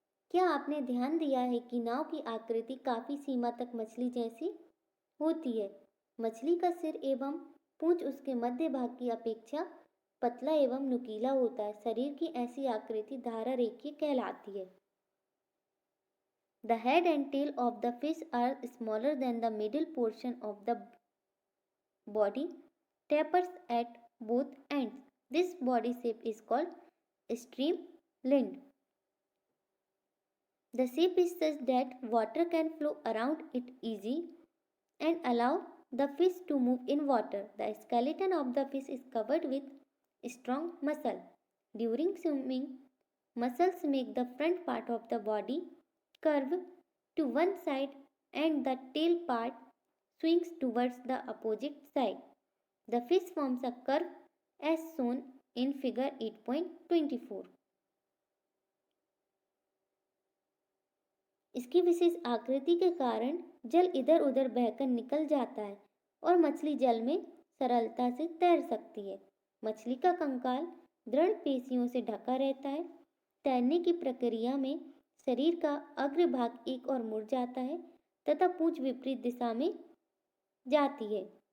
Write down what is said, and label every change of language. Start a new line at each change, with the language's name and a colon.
Hindi: क्या आपने ध्यान दिया है कि नाव की आकृति काफी सीमा तक मछली जैसी होती है? मछली का सिर एवं पूंछ उसके मध्य भाग की अपेक्षा पतला एवं नुकीला होता है। शरीर की ऐसी आकृति धारा रेखीय कहलाती है।
English: The head and tail of the fish are smaller than the middle portion of the body, tapers at both ends. This body shape is called streamlined. The shape is such that water can flow around it easy and allow the fish to move in water. The skeleton of the fish is covered with strong muscle. During swimming, muscles make the front part of the body curve to one side and the tail part swings towards the opposite side. The fish forms a curve as shown in figure 8.24.
Hindi: इसकी विशेष आकृति के कारण जल इधर उधर बहकर निकल जाता है और मछली जल में सरलता से तैर सकती है। मछली का कंकाल दृढ़ पेशियों से ढका रहता है। तैरने की प्रक्रिया में शरीर का अग्र भाग एक ओर मुड़ जाता है तथा पूंछ विपरीत दिशा में जाती है।